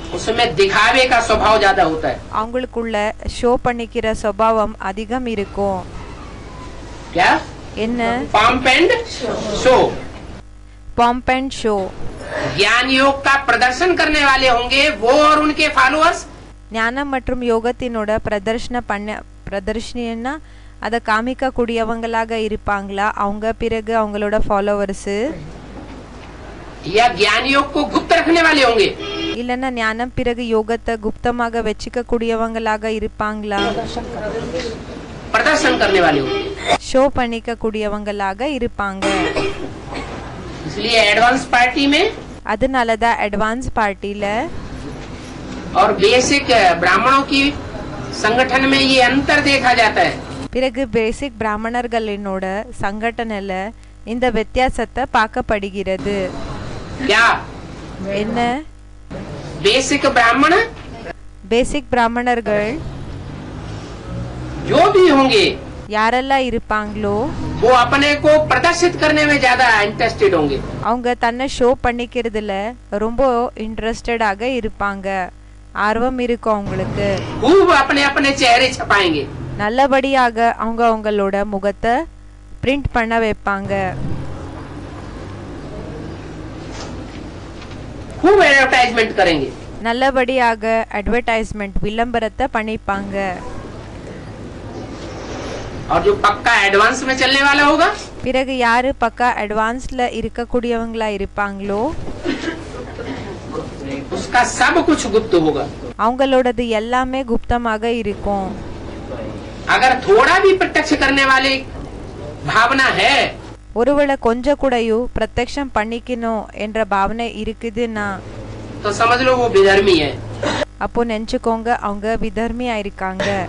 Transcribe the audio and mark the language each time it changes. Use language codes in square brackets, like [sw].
[hi] उसमें दिखावे का स्वभाव ज्यादा होता है। [ta] அவங்களுக்குள்ள ஷோ பண்ணிக்கிற சுபாவம் அதிகம் இருக்கும். [hi] क्या? [ta] என்ன? [en] Pomp and show. Pomp and show. [hi] ज्ञान योग का प्रदर्शन करने वाले होंगे वो और उनके फॉलोअर्स। [ta] ஞானம் மற்றும் யோகத்தினோட பிரதர்ஷனின்னா அதை காமிக்க கூடியவங்களாக இருப்பாங்களா அவங்க, பிறகு அவங்களோட ஃபாலோவர்ஸ். [hi] या ज्ञान योग को गुप्त रखने वाले होंगे, [ta] இல்லைன்னா ஞானம் பிறகு யோகத்தை குப்தமாக வச்சுக்க கூடியவங்களாக இருப்பாங்களா? [hi] प्रदर्शन करने वाले होते हैं। [ta] ஷோ பண்ணிக்க கூடியவங்களாக இருப்பாங்க. [hi] इसलिए एडवांस पार्टी में [ta] அதனால தான் அட்வான்ஸ் பார்ட்டில [hi] और बेसिक ब्राह्मणों की संगठन में ये अंतर देखा जाता है। [ta] பிறகு பேசிக் பிராமணர்களினோட சங்கடனல இந்த வித்தியாசத்தை பார்க்கப்படுகிறது. [hi] क्या [ta] என்ன? [hi] बेसिक ब्राह्मण [ta] பேசிக் பிராமணர்கள் [hi] जो भी होंगे [ta] யாரெல்லாம் இருப்பாங்களோ [hi] वो अपने को प्रदर्शित करने में ज्यादा इंटरेस्टेड होंगे। [ta] அவங்க தன்னை ஷோ பண்ணிக்கிறதுல ரொம்ப இன்ட்ரெஸ்டடாக இருப்பாங்க. ஆர்வம் இருக்கும் அவங்களுக்கு. [hi] खूब अपने अपने चेहरे छपाएंगे। [ta] நல்லபடியாக அவங்க அவங்களோட முகத்தை பிரிண்ட் பண்ண வைப்பாங்க. [hi] खूब एडवर्टाइजमेंट करेंगे। [ta] நல்லபடியாக அட்வர்டைஸ்மெண்ட் விளம்பரத்தை பண்ணிப்பாங்க. [hi] और जो पक्का एडवांस में चलने वाला होगा [ta] பிறகு யாரு பக்கா அட்வான்ஸ்ல இருக்கக்கூடியவங்களா இருப்பாங்களோ [hi] उसका सब कुछ गुप्त होगा। [ta] அவங்களோடது எல்லாமே குப்தமாக இருக்கும். [hi] अगर थोड़ा भी प्रत्यक्ष करने वाले भावना है [ta] ஒருவேளை கொஞ்சம் கூடயும் பிரத்யக்ஷம் பண்ணிக்கணும் என்ற பாவனை இருக்குதுன்னா [hi] तो समझ लो वो विधर्मी है। [ta] அப்போ நினைச்சுக்கோங்க அவங்க விதர்மியா இருக்காங்க.